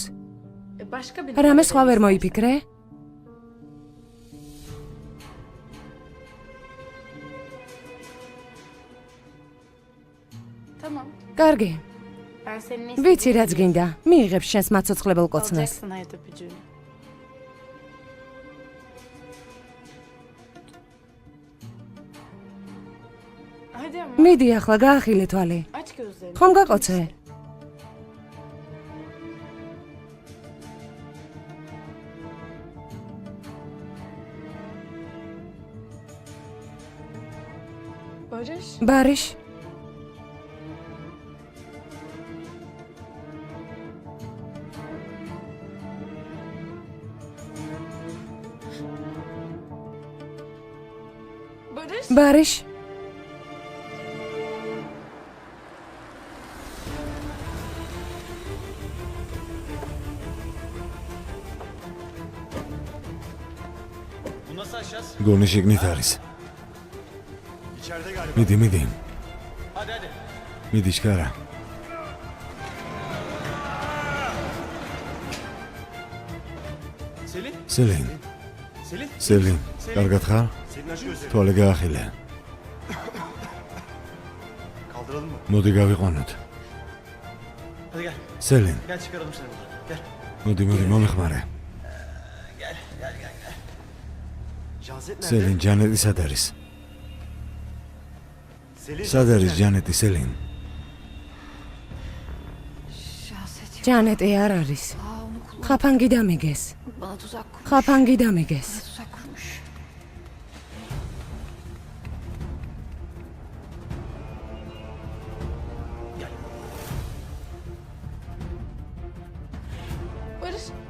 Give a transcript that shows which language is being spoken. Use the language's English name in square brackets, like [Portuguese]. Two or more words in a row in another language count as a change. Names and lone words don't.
[Turkish] Başka bir [Georgian] რამე სხვა ვერ მოიფიქრე? [Turkish] Tamam. [Georgian] კარგი. [Turkish] Ben senin ne [Georgian] ვიცი რაც გინდა. მიიღებ შენს მაცოცხლებელ კოცნას. [Turkish] alacaksın hayat öpücüğünü. Hadi ama [Georgian] მიდი ახლა გაახილე თვალი. [Turkish] aç gözlerini. [Georgian] ხომ გაკოცე? [Turkish] Barış. [Georgian] ბარიშ. [Turkish] Barış. [Georgian] ბარიშ. [Turkish] Bu nasıl aşacağız? [Georgian] გონი შიგნით არის. [Turkish] İçeride galiba. [Georgian] მიდი, მიდი. [Turkish] Hadi hadi. [Georgian] მიდი შკარა. [Turkish] Selin? [Georgian] სელინ. [Turkish] Selin? [Georgian] სელინ. კარგად ხარ? [Turkish] Selin aç gözlerini. [Georgian] თვალე გაახილე. [Turkish] Kaldıralım mı? [Georgian] მოდი გავიყვანოთ. [Turkish] Hadi gel. [Georgian] სელინ, [Turkish] Gel çıkaralım seni buradan. Gel. [Georgian] მოდი, მომიხმარე. [Turkish] Canset nerede? [Georgian] სელინ, ჯანეტი სად არის? [Turkish] Selin. [Georgian] სად არის ჯანეტი, სელინ? ჯანეტი არ არის. Xapangi damigez. [Turkish] Bana tuzak kurmuş. Xapangi damigez. Tuzak kurmuş. Barış.